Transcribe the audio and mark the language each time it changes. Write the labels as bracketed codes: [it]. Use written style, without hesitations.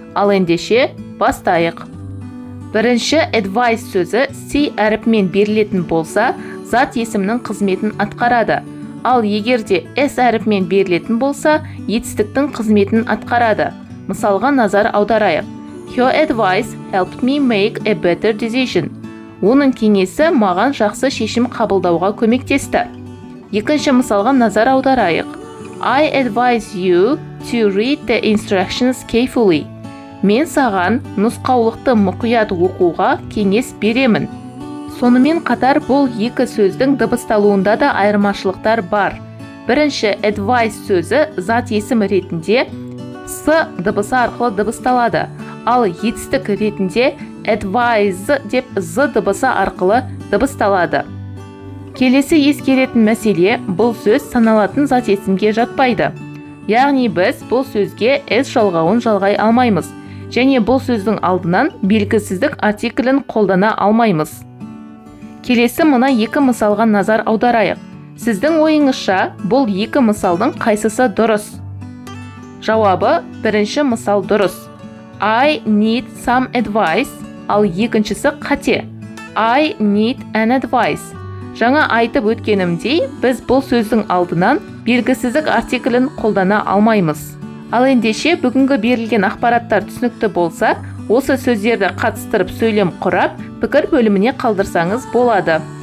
[kk] Ал ендеше бастайық. Бірінші advice сөзі C әріпімен берілетін болса, зат есімнің қызметін атқарады. Ал егерде S әріпімен берілетін болса, етістіктің қызметін атқарады. Мысалға назар аударайық. [en] Her advice helped me make a better decision. [kk] Оның кеңесі маған жақсы шешім қабылдауға көмектесті. Екінші мысалға назар аударайық. [en] I advise you to read the instructions carefully. [kk] Мен саған нұсқаулықты мұқият оқуға кеңес беремін. Сонымен қатар бұл екі сөздің дыбысталуында да айырмашылықтар бар. Бірінші advice сөзі зат есім ретінде С дыбысы арқылы дыбысталады. Ал етістік ретінде advise деп З дыбысы арқылы дыбысталады. Келесі ескеретін мәселе, бұл сөз саналатын зат есімге жатпайды. Яғни біз бұл сөзге S жалғауын жалғай алмаймыз. Және бұл сөздің алдынан белгісіздік артиклін қолдана алмаймыз. Келесі мына екі мысалға назар аударайық. Сіздің ойыңызша бұл екі мысалдың қайсысы дұрыс? Жауабы бірінші мысал дұрыс. [en] I need some advice, [kk] ал екіншісі қате. [en] I need an advice. [kk] Жаңа айтып өткенімдей, біз бұл сөздің алдынан белгісіздік артиклін қолдана алмаймыз. Ал ендеше бүгінгі берілген ақпараттар түсінікті болса, осы сөздерді қатыстырып сөйлем құрап, пікір бөліміне қалдырсаңыз болады.